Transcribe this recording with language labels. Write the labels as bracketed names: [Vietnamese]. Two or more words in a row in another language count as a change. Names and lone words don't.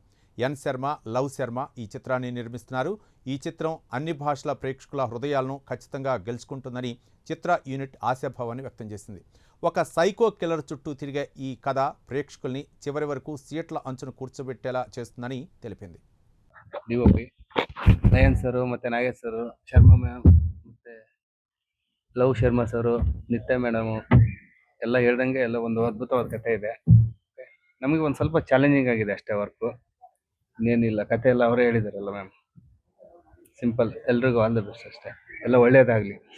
[Telugu] ఎన్ శర్మ, లవ్ శర్మ ఈ చిత్రాన్ని నిర్మిస్తున్నారు. ఈ చిత్రం అన్ని భాషల ప్రేక్షకుల హృదయాలను ఖచ్చితంగా గెలుచుకుంటుందని చిత్ర యూనిట్ ఆశాభావాన్ని వ్యక్తం చేసింది. ఒక [English] psycho killer [Telugu] చుట్టూ తిరిగే ఈ కథ ప్రేక్షకుల్ని చివరి వరకు సీట్ల అంచును కూర్చోబెట్టేలా చేస్తుందని తెలిపింది. [Kannada] ಡಿಒಪಿ ನಯನ್ ಸರ್ ಮತ್ತೆ ನಾಗೇಶ್ ಸರ್, ಶರ್ಮಾ ಮ್ಯಾಮ್ ಮತ್ತೆ ಲವ್ ಶರ್ಮಾ ಸರ್, ನಿತ್ಯ ಮೇಡಮ್ ಎಲ್ಲ ಹೇಳ್ದಂಗೆ ಎಲ್ಲ ಒಂದು ಅದ್ಭುತವಾದ ಕಥೆ ಇದೆ. ನಮಗೆ ಒಂದು ಸ್ವಲ್ಪ ಚಾಲೆಂಜಿಂಗ್ ಆಗಿದೆ ಅಷ್ಟೇ ವರ್ಕು, ಇನ್ನೇನಿಲ್ಲ. ಕಥೆ ಎಲ್ಲ ಅವರೇ ಹೇಳಿದಾರಲ್ಲ ಮ್ಯಾಮ್, ಸಿಂಪಲ್. ಎಲ್ರಿಗೂ [English] all the best [Kannada] ಅಷ್ಟೇ, ಎಲ್ಲ ಒಳ್ಳೇದಾಗಲಿ.